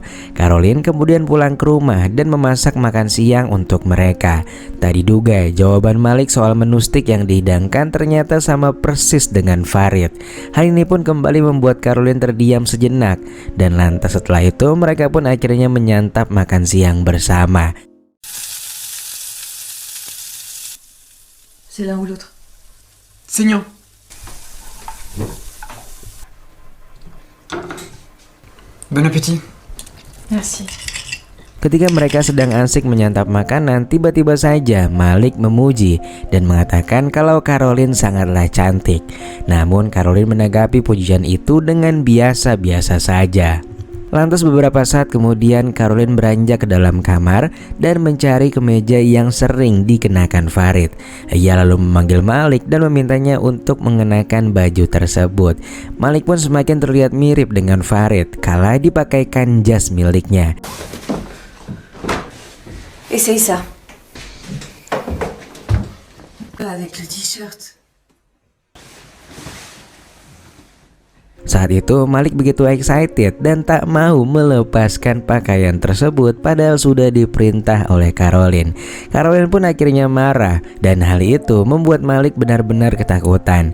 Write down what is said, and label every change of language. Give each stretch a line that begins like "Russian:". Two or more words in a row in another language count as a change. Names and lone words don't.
Indonesian: Caroline kemudian pulang ke rumah dan memasak makan siang untuk mereka. Tak diduga, jawaban Malik soal menu steak yang dihidangkan ternyata sama persis dengan Farid. Hal ini pun kembali membuat Caroline terdiam sejenak. Dan lantas setelah itu mereka pun akhirnya menyantap makan siang bersama.
French: C'est l'un ou l'autre. Seigneur. Bon appétit. Merci.
Indonesian: Ketika mereka sedang asik menyantap makanan, tiba-tiba saja Malik memuji dan mengatakan kalau Caroline sangatlah cantik. Namun Caroline menanggapi pujian itu dengan biasa-biasa saja. Lantas beberapa saat kemudian Caroline beranjak ke dalam kamar dan mencari kemeja yang sering dikenakan Farid. Ia lalu memanggil Malik dan memintanya untuk mengenakan baju tersebut. Malik pun semakin terlihat mirip dengan Farid kala dipakaikan jas miliknya.
French: Essaye ça. Avec le t-shirt.
Indonesian: Saat itu Malik begitu excited dan tak mau melepaskan pakaian tersebut padahal sudah diperintah oleh Caroline. Caroline pun akhirnya marah dan hal itu membuat Malik benar-benar ketakutan.